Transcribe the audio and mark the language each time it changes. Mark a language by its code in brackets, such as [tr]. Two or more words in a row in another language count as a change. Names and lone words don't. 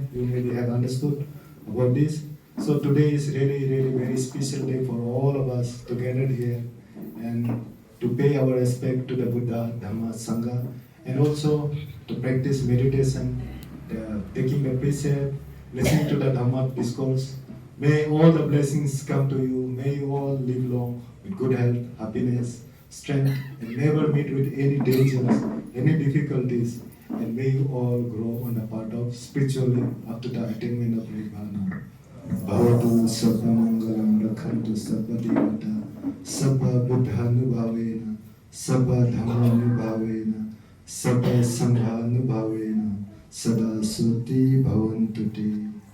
[en] You maybe have understood about this. So today is really, really very special day for all of us to gather here and to pay our respect to the Buddha, Dhamma, Sangha, and also to practice meditation taking the precept, listening to the Dhamma discourse. May all the blessings come to you. May you all live long with good health, happiness, strength, and never meet with any dangers, any difficulties. And may you all grow on the path of spiritually up to the attainment of Nirvana. [pi] Bhavatu sabba mangalam rakhantu sabba devata sabba buddhanubhavena sabba dhammanubhavena sabba sanghanubhavena sada suti bhavantu te.